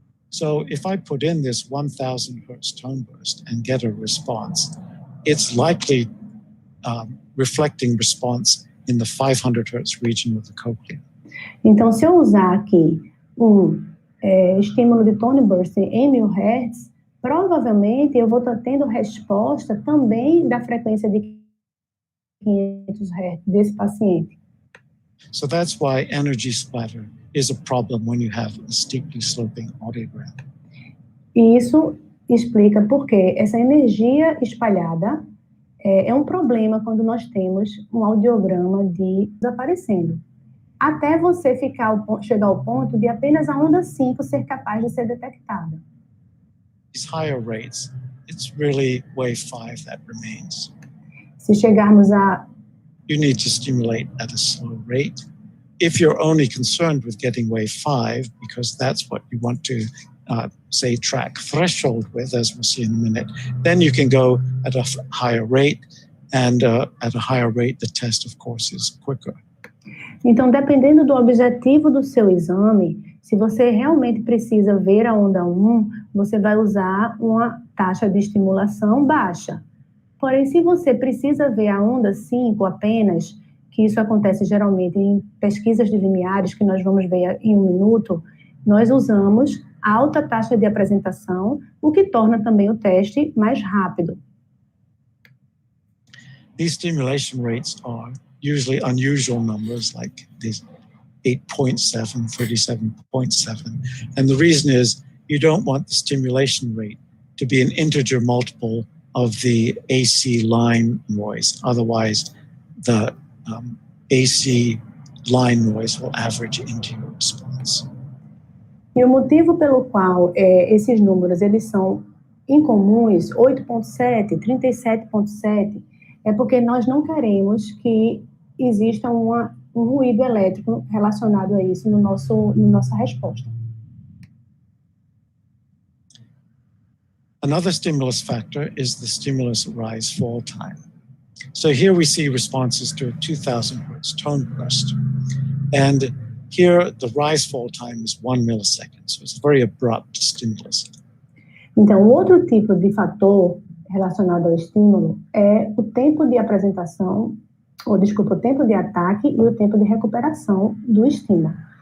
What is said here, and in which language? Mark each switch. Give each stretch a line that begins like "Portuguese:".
English: So if I put in this 1000 Hertz tone burst and get a response, it's likely reflecting response in the 500 Hertz region of the cochlea.
Portuguese: Então, se eu usar aqui estímulo de tone burst em 1000 Hz, provavelmente eu vou estar tendo resposta também da frequência de 500 Hz desse paciente.
English: So that's why energy splatter is a problem when you have a steeply sloping audiogram.
Portuguese: E isso explica por que essa energia espalhada é um problema quando nós temos um audiograma desaparecendo. Até você chegar ao ponto de apenas a onda 5 ser capaz de ser detectada.
English: These higher rates, it's really wave 5 that remains.
Portuguese: Se chegarmos a...
English: You need to stimulate at a slow rate. If you're only concerned with getting wave 5, because that's what you want to, say, track threshold with, as we'll see in a minute, then you can go at a higher rate, and at a higher rate, the test, of course, is quicker.
Portuguese: Então, dependendo do objetivo do seu exame, se você realmente precisa ver a onda 1, você vai usar uma taxa de estimulação baixa. Porém, se você precisa ver a onda 5 apenas, que isso acontece geralmente em pesquisas de limiares, que nós vamos ver em um minuto, nós usamos alta taxa de apresentação, o que torna também o teste mais rápido.
English: These stimulation rates are usually unusual numbers, like these 8.7, 37.7. And the reason is you don't want the stimulation rate to be an integer multiple of the AC line noise. Otherwise, the AC line noise will average into your response.
Portuguese: E o motivo pelo qual esses números eles são incomuns, 8.7, 37.7, é porque nós não queremos que exista um ruído elétrico relacionado a isso na nossa resposta.
English: Another stimulus factor is the stimulus rise-fall time. So here we see responses to a 2000 Hertz tone burst. And here the rise-fall time is 1 millisecond, so it's a very abrupt stimulus.
Portuguese: Então, outro tipo de fator relacionado ao estímulo é o tempo de apresentação, o tempo de ataque e o tempo de recuperação do estímulo.